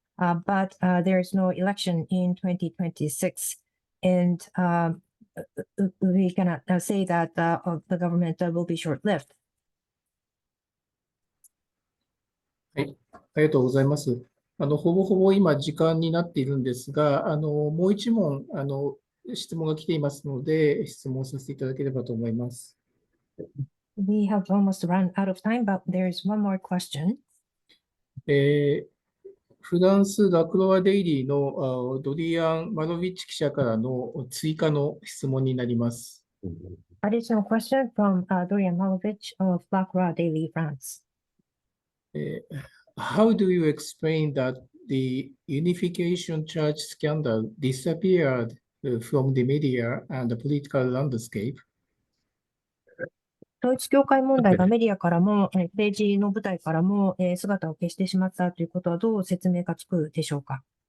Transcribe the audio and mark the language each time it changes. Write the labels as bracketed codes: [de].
[en] But there is no election in 2026, and we cannot say that the government will be short-lived. [ja] はい、ありがとうございます。ほぼほぼ今時間になっているんですが、もう一問、質問が来ていますので、質問させていただければと思います。 [en] We have almost run out of time, but there is one more question. [ja] フランス・ラクロワ・デイリーのドリアン・マロビッチ記者からの追加の質問になります。 [en] Additional question from Dorian Malovich of Lacroix Daily, France. How do you explain that the Unification Church scandal disappeared from the media and the political landscape? [ja] 統一教会問題がメディアからも、政治の舞台からも、姿を消してしまったということはどう説明がつくでしょうか。